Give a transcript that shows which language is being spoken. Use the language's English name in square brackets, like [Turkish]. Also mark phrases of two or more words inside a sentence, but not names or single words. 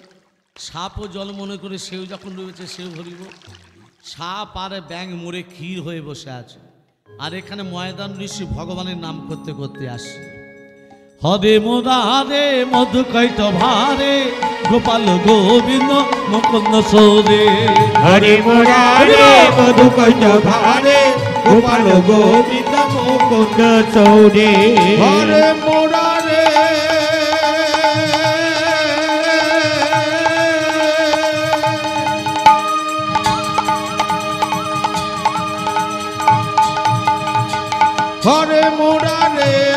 [Bangla] সাপও জল মনে করে সেও যখন ডুবেছে সেও হরিবল। সাপ আর ব্যাং মরে ক্ষীর হয়ে বসে আছে। আর এখানে ময়দান ঋষি ভগবানের নাম করতে করতে আসে। [Sanskrit] হরে মুরারে মধু কৈত ভারে গোপাল গোবিন্দ মুকুন্দ সৌরে। हरे मुरारे मधु कैट भारे गोपाल गोविंद मुकुंद सौरे হরে মোরারে হরে মোরারে